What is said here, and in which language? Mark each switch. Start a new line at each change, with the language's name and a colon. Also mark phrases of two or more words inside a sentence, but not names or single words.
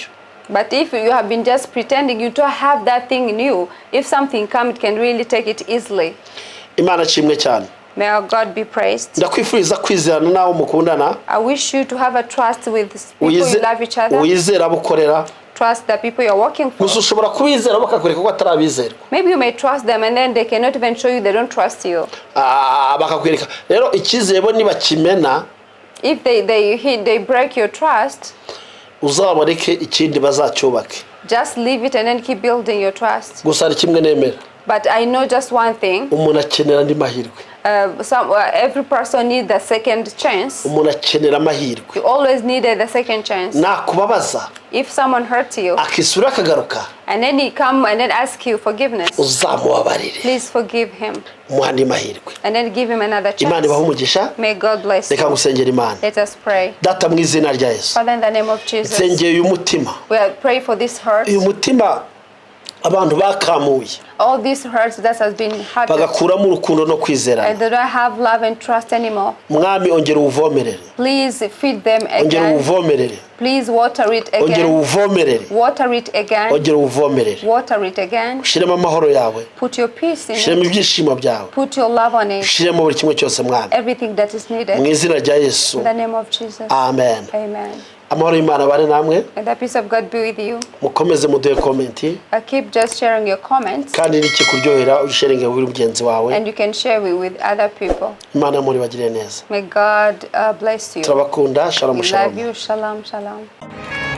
English: But if you have been just pretending you don't have that thing in you, if something comes, it can really take it easily.
Kinyarwanda: Imana kimwe cyane.
English: May our God be praised.
Kinyarwanda: ndakwifuriza kwizerana nawe mukundana,
English: I wish you to have a trust with people you love each other.
Kinyarwanda: wizera abo ukorera.
English: Trust the people you're working for.
Kinyarwanda: gusa ushobora kubizera bakakwereka ko atarabizera.
English: Maybe you may trust them and then they cannot even show you they don't trust you.
Kinyarwanda: bakakwereka rero icyizere bo niba kimena,
English: If they break your trust,
Kinyarwanda: uzabareke ikindi bazacyubake.
English: just leave it and then keep building your trust.
Kinyarwanda: gusa hari kimwe nemera,
English: But I know just one thing.
Kinyarwanda: umuntu akenera andi mahirwe.
English: Every person needs the second chance.
Kinyarwanda: umuntu akenera amahirwe.
English: You always needed the second chance.
Kinyarwanda: nakubabaza
English: If someone hurts you
Kinyarwanda: akisura akagaruka,
English: and then he come and then ask you forgiveness,
Kinyarwanda: uzamubabarire,
English: please forgive him
Kinyarwanda: umuha andi mahirwe.
English: and then give him another
Kinyarwanda: Imana ibahe
English: chance.
Kinyarwanda: umugisha.
English: May God bless
Kinyarwanda: reka
English: you.
Kinyarwanda: ngusengera Imana.
English: Let us pray.
Kinyarwanda: Data mu izina rya Yesu,
English: Father, in the name of Jesus,
Kinyarwanda: nsengeye uyu mutima.
English: we pray for this hurt.
Kinyarwanda: uyu mutima abantu bakamuye
English: all these hurts that has been hurt,
Kinyarwanda: bagakuramo urukundo no kwizerana
English: and they don't have love and trust anymore.
Kinyarwanda: mwami ongera uvomerere
English: Please feed them
Kinyarwanda: ongera
English: again.
Kinyarwanda: uvomerere
English: Please water it
Kinyarwanda: ongera
English: again.
Kinyarwanda: uvomerere
English: Water it again.
Kinyarwanda: ongera uvomerere
English: Water it again.
Kinyarwanda: ushiremo amahoro yawe
English: Put your peace in
Kinyarwanda: ushiremo
English: it.
Kinyarwanda: ibyishimo byawe
English: Put your love on it.
Kinyarwanda: ushiremo buri kimwe cyose mwami
English: Everything that is
Kinyarwanda: mu
English: needed.
Kinyarwanda: izina rya Yesu
English: In the name of Jesus.
Kinyarwanda: amen
English: Amen.
Kinyarwanda: amahoro y'Imana bane namwe
English: And the peace of God be with you.
Kinyarwanda: mukomeze muduhe komenti
English: Keep just sharing your comments.
Kinyarwanda: kandi nikikuryohera usharinge kuri mugenzi wawe
English: And you can share it with other people.
Kinyarwanda: Imana muri bagire neza
English: May God bless you.
Kinyarwanda: turabakunda shalom
English: We shalom love you. Shalom, shalom.